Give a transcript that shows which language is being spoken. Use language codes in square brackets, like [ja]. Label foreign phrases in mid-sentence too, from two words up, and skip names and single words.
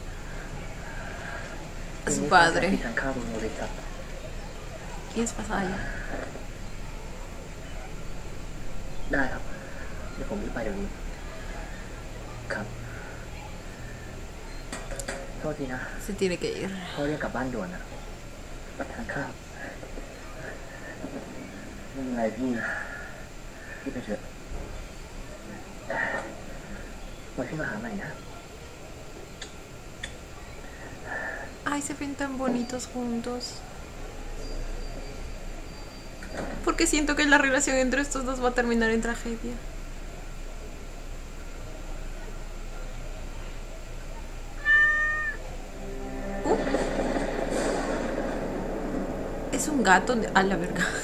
[es] Su padre. [th] ที่ทานข้าวบนบริษัท [es] ¿Quién es Pasaya? [th] ได้ครับ เดี๋ยวผมรีบไปเดี๋ยวนี้ ครับ โทษทีนะ [es] Se tiene que ir. [th] พ่อเรียกกลับบ้านด่วนนะไปทานข้าวไม่เป็นไรพี่ไปเถอะไว้พี่มาหาใหม่นะ [es] Ay, se ven tan bonitos juntos. Porque siento que la relación entre estos dos va a terminar en tragedia. Es un gato a la verga.